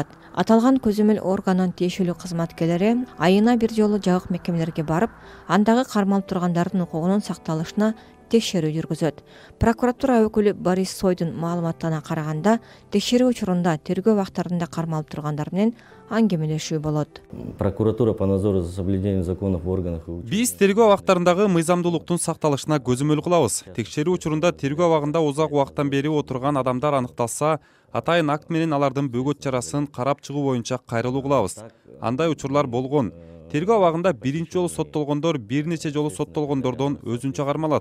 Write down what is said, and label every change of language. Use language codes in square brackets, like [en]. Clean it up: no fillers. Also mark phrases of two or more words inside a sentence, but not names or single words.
[ky] Аталган көзөмөл органынын тиешелүү кызматкерлери айына бир жолу жабык мекемелерге барып, андагы кармалып тургандардын укугунун сакталышына текшерүү жүргүзөт. Прокуратура өкүлү Борис Сойдун маалыматтарына караганда, текшерүү учурунда тергөө убактарында кармалып тургандар менен аңгемелешүү болот. [ru] Прокуратура по надзору за соблюдением законов в органах. [ky] Биз тергөө абактарындагы мыйзамдуулуктун сакталышына көзөмөл кылабыз. Текшерүү учурунда тергөө абагында узак убакыттан бери отурган адамдар аныкталса, атайын акт менен алардын бөгөт чарасын карап чыгуу боюнча кайрылуу кылабыз. Андай учурлар болгон. Тергөө абагында биринчи жолу соттолгондор бир нече жолу соттолгондордон өзүнчө кармалат.